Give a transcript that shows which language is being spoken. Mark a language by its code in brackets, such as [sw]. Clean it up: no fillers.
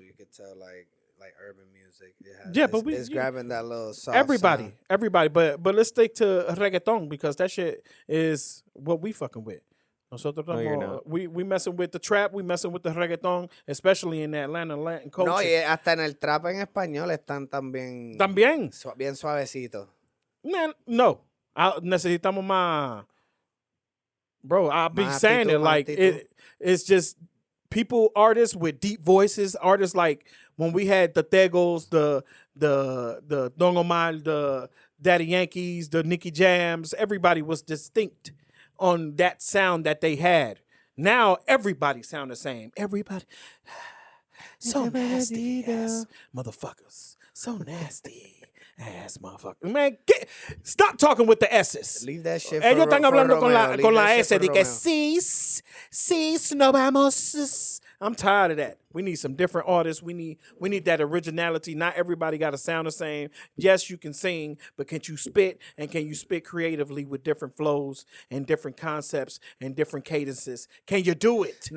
[en] You could tell like urban music. It's grabbing that little soft everybody, sound. everybody. But let's stick to reggaeton because that shit is what we fucking with. [es] Nosotros [en] we messing with the trap, we messing with the reggaeton, especially in the Atlanta Latin culture. [es] No, y hasta en el trap en español están también bien suavecitos. [en] Man, [es] no. Necesitamos más. [en] Bro, I'll be saying it like it's just artists with deep voices, artists like when we had the Tegos, the Don Omar, the Daddy Yankees, the Nicky Jams, everybody was distinct on that sound that they had. Now everybody sound the same. Everybody so nasty ass motherfuckers. So nasty. Ass motherfucker. Man, stop talking with the S's. Leave that shit. [es] Ellos están hablando con la S de que sí. sí, no vamos. [en] I'm tired of that. We need some different artists. We need that originality. Not everybody got to sound the same. Yes, you can sing, but can you spit? And can you spit creatively with different flows and different concepts and different cadences? Can you do it?